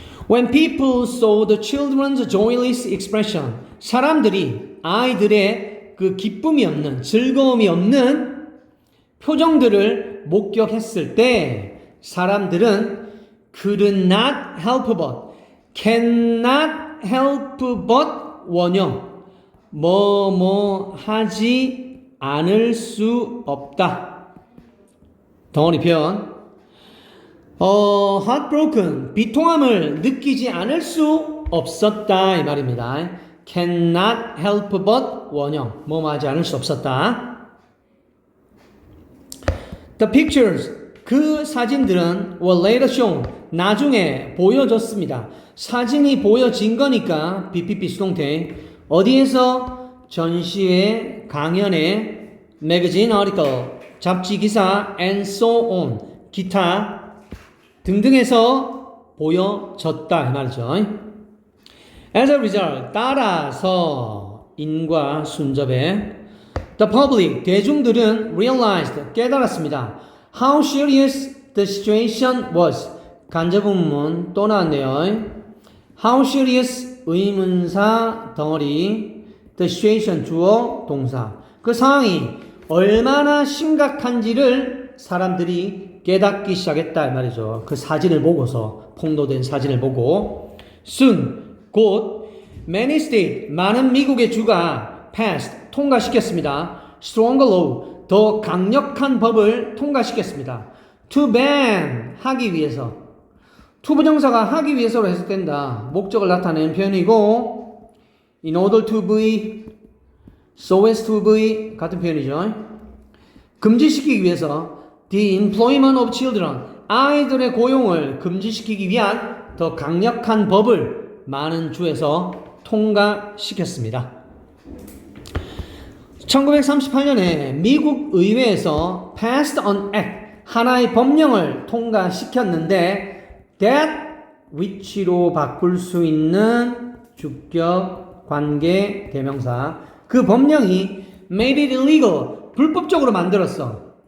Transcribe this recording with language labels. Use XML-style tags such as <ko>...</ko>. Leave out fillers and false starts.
<en>When people saw the children's joyless expression</en> <ko>사람들이 아이들의 그 기쁨이 없는 즐거움이 없는 표정들을 목격했을 때 사람들은</ko> <en>could not help but</en> <ko>cannot help but 원형 뭐뭐 하지 않을 수 없다. 덩어리 표현 heartbroken 비통함을 느끼지 않을 수 없었다 이 말입니다.</ko> <en>cannot help but</en> <ko>원형 뭐뭐 하지 않을 수 없었다.</ko> <en>The pictures</en> <ko>그 사진들은</ko> <en>were later shown</en> <ko>나중에 보여졌습니다. 사진이 보여진 거니까 BPP 수동태 어디에서 전시회 강연회 매거진 아티클 잡지 기사</ko> <en>and so on</en> <ko>기타 등등에서 보여졌다 이 말이죠.</ko> <en>As a result</en> <ko>따라서 인과 순접에</ko> <en>the public</en> <ko>대중들은</ko> <en>realized</en> <ko>깨달았습니다.</ko> <en>How serious the situation was</en> <ko>간접문문 또 나왔네요. How serious 의문사 덩어리 the situation 주어 동사 그 상황이 얼마나 심각한지를 사람들이 깨닫기 시작했다 이 말이죠. 그 사진을 보고서 폭로된 사진을 보고 soon 곧</ko> <en>many states</en> <ko>많은 미국의 주가 passed 통과시켰습니다.</ko> <en>stronger law</en> <ko>더 강력한 법을 통과시켰습니다. to ban 하기 위해서 to 부정사가 하기 위해서로 해석된다. 목적을 나타내는 표현이고</ko> <en>in order to be</en> <ko>so as to be 같은 표현이죠. 금지시키기 위해서</ko> <en>the employment of children</en> <ko>아이들의 고용을 금지시키기 위한 더 강력한 법을 많은 주에서 통과시켰습니다. 1938년에 미국 의회에서</ko> <en>passed an act</en> <ko>하나의 법령을 통과시켰는데 that which로 바꿀 수 있는 주격 관계 대명사 그 법령이</ko> <en>made it illegal</en> <ko>불법적으로 만들었어.</ko>